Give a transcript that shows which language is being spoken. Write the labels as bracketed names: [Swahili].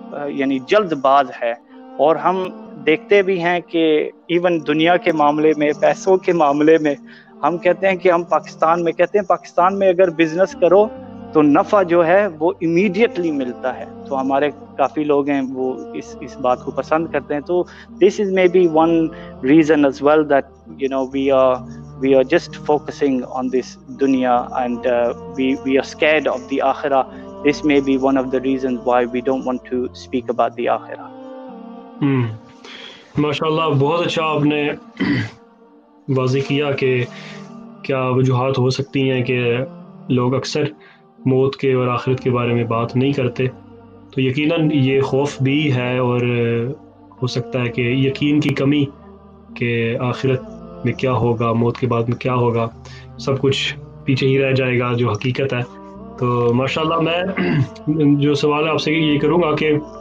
[Urdu] یعنی جلد باز ہے، اور ہم دیکھتے بھی ہیں کہ ایون دنیا کے معاملے میں، پیسوں کے معاملے میں، ہم کہتے ہیں کہ ہم پاکستان میں اگر بزنس کرو تو نفع جو ہے وہ امیڈیٹلی ملتا ہے، تو ہمارے کافی لوگ ہیں وہ اس بات کو پسند کرتے ہیں۔ تو [English] this is maybe one reason as well that we are just focusing on this dunya and we are scared of the akhirah. This may be one of the reasons why we don't want to speak about the akhirah. [Urdu] ماشاءاللہ، بہت اچھا آپ نے واضح کیا کہ کیا وجوہات ہو سکتی ہیں کہ لوگ اکثر موت کے اور آخرت کے بارے میں بات نہیں کرتے۔ تو یقیناً یہ خوف بھی ہے، اور ہو سکتا ہے کہ یقین کی کمی کہ آخرت میں کیا ہوگا، موت کے بعد میں کیا ہوگا، سب کچھ پیچھے ہی رہ جائے گا جو حقیقت ہے۔ تو ماشاءاللہ میں جو سوال آپ سے یہ کروں گا کہ